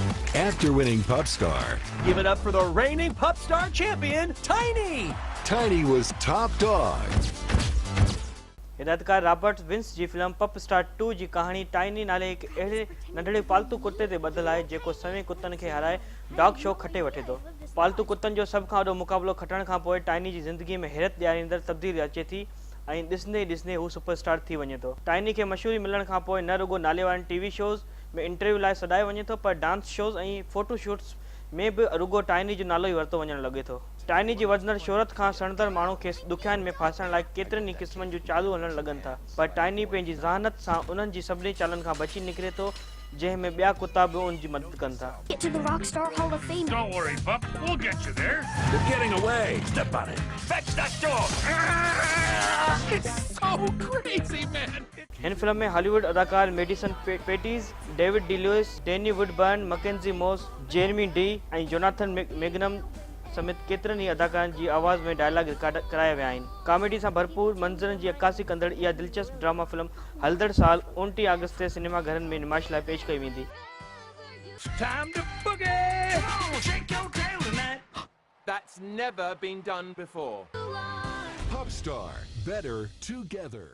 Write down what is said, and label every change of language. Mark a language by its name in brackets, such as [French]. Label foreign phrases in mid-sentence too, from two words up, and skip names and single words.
[English] After winning Pup Star, Give it up for the reigning Pup Star champion, Tiny! Tiny was top dog. [Sindhi] हिदायतकार रॉबर्ट विंस जी फिल्म पप स्टार 2 जी कहानी टाइनी नाले हिकु अहिड़े नंढड़े पालतू कुते ते ॿधल आहे जेको सवें कुतनि खे हाराए [English] dog show [Sindhi] खटे वठे थो। पालतू कुतनि जो सभ खां वॾो मुक़ाबिलो खटण खां पोइ टाइनी जी ज़िंदगीअ में हैरत ॾियारींदड़ तब्दीली अचे थी ऐं ॾिसंदे ॾिसंदे हू सुपरस्टार थी वञे थो। टाइनी खे मशहूरी मिलण खां पोइ न रुॻो नाले वारनि [English] TV shows [Sindhi] में इंटरव्यू लाइ सॾायो वञे थो, पर [English] dance shows [Sindhi] ऐं [English] photo shoots [Sindhi] में बि रुॻो टाइनी जो नालो ई वरितो वञणु लॻे थो। टाइनी जी वधंदड़ शोहरत खां सणंदड़ माण्हू खे ॾुखियाईनि में फासण लाइ केतिरनि ई क़िस्मनि जूं चालू हलणु लॻनि था, पर टाइनी पंहिंजी ज़हानत सां उन्हनि जी सभिनी चालनि खां बची निकिरे थो, जंहिं में ॿिया कुता बि उन जी मदद कनि था। [English] Get to the Rockstar Hall of Fame. Don't worry, pup. We'll get you there. They're getting away. Step on it. Fetch that dog. It's so crazy, man. [Sindhi] हिन फिल्म में हॉलीवुड अदाकार मेडिसन पेटीज़, डेविड डी लुइस, डैनी वुडबर्न, मकेंजी मॉस, जेरमी डी ऐं जोनाथन मैग्नम समेत केतिरनि ई अदाकारनि जी आवाज़ में डायलॉग रिकॉर्ड कराया विया आहिनि। कॉमेडी सां भरपूर मंज़रनि जी अक्कासी कंदड़ इहा दिलचस्प [English] drama film [Sindhi] हलंदड़ साल 29 अगस्त ते सिनेमाघरनि में नुमाइश लाइ पेश कई वेंदी। [English] Time to boogie. Come on, shake your tail tonight. That's never been done before. Pup Star, better together.